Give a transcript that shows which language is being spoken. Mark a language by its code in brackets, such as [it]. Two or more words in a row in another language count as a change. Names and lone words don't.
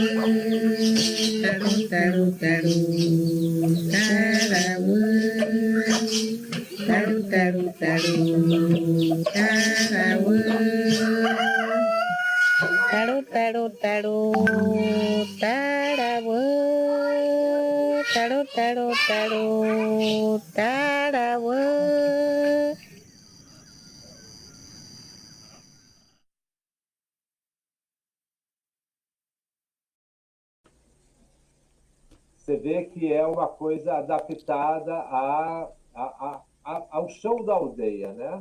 [pt] taru taru taru tarawu taru taru taru tarawu taru taru taru, tarawa, taru, taru, taru, tarawa. Você vê que é uma coisa adaptada ao chão da aldeia, né?